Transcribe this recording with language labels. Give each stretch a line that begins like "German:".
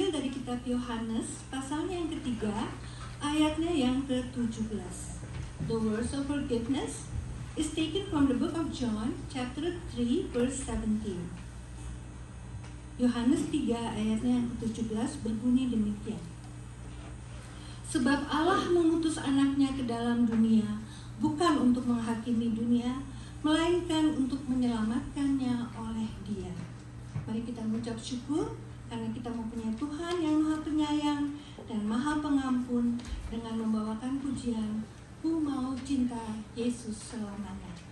Indonesian: kitab Yohanes pasalnya yang ketiga, ayatnya yang ke-17.
English: The words of forgiveness is taken from the book of John, chapter 3, verse 17.
Indonesian: Yohanes 3 ayatnya yang ke-17 berbunyi demikian. Sebab Allah mengutus anaknya ke dalam dunia, bukan untuk menghakimi dunia, melainkan untuk menyelamatkannya oleh Dia. Mari kita mengucap syukur karena kita mempunyai Tuhan yang Maha Penyayang dan Maha Pengampun dengan membawakan pujian, Ku mau cinta Yesus selamanya.